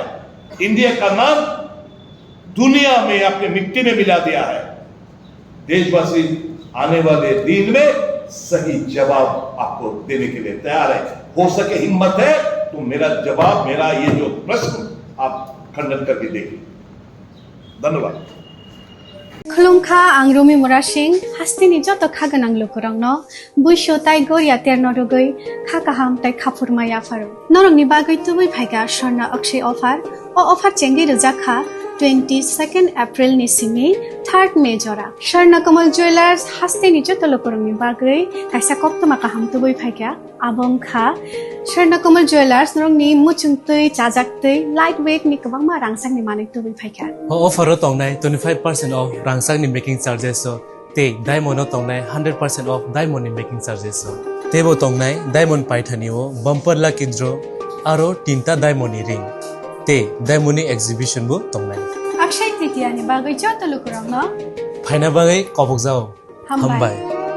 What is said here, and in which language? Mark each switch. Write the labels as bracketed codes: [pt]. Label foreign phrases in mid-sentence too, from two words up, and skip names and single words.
[hi] इंडिया का नाम दुनिया में अपने मिट्टी में मिला दिया है। देशवासी आने वाले दिन में सही जवाब आपको देने के लिए तैयार है। हो सके हिम्मत है तो मेरा जवाब, मेरा ये जो प्रश्न आप खंडन करके देखिए। धन्यवाद। [trp] खुलुमखा आं रुमि मुरा सिंह हास्तिनि जत खागोनां लोगोरांनो बुइसो ताइ गोरिया तेरनो रुगै खा काहाम ताइ खाफुरमाया फारो नरंनि बागै तुबै फाइगा [en] Swarna Akshay offer [trp] ओ ऑफर चेंगि रजाखा 22 एप्रिल नि सिमि 3 मे जरा स्वर्ण कमल ज्वेलर्स हास्तिनि जत लोगोरांनि बागै काइसा कप्तमा काहाम तुबै फाइगा आबंखा स्वर्ण कमल ज्वेलर्स नरंनि मुचुंतै चाजाक्तै [en] light weight [trp] नि गोबांमा रांसांनि मानै तुबै फाइगा ऑफर तंनाय 25% ऑफ रांसांनि [en] making charges [trp] ते डायमंड तंनाय 100% ऑफ डायमंड नि [en] making charges [trp] तेबो तंनाय डायमंड पाइथानिओ [en] bumper lucky draw [trp] आरो 3टा डायमंड नि रिंग ते डायमंड नि एग्जिबिशन बो तंनाय अक्षय तृतीया नि बागै जत लोगोरांनो फाइना बागै कबक जाओ हामबाय।